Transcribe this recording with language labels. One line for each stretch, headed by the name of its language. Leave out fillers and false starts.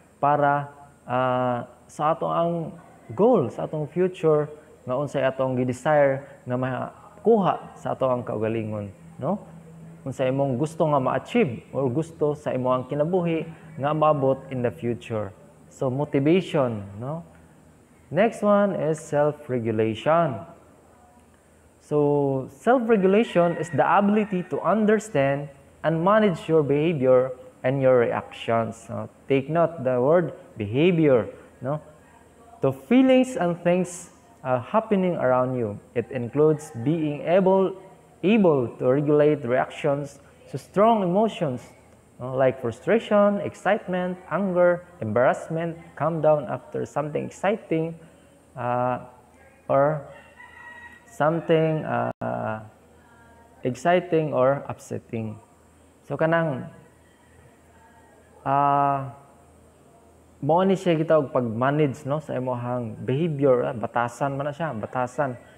Cebuano: Para sa ato ang goal, sa atong future, nga unsay atong gi-desire nga makuha sa ato ang kaugalingon, no? Unsay imong gusto nga ma-achieve or gusto sa imong kinabuhi nga maabot
English: in the future. So motivation, no? Next one is self-regulation. So self-regulation is the ability to understand and manage your behavior and your reactions. No? Take note the word behavior, no? The feelings and things happening around you. It includes being able to regulate reactions to strong emotions, like frustration, excitement, anger, embarrassment, calm down after something exciting, or something exciting or upsetting.
Cebuano: So kanang mao ni siya gitawag pag-manage, no, sa imong behavior, batasan man na siya, batasan.